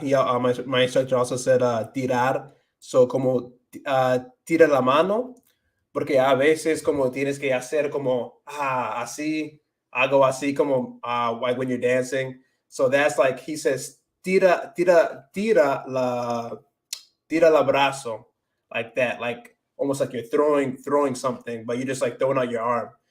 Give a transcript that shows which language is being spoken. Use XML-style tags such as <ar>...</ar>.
<en>Yeah, my instructor also said tirar.</en> <es>So como tira la mano, porque a veces como tienes que hacer como así, algo así como</es> <en>like when you're dancing. So that's like he says</en> <es>tira la brazo,</es> <en>like that, like almost like you're throwing something, but you're just like throwing out your arm.</en>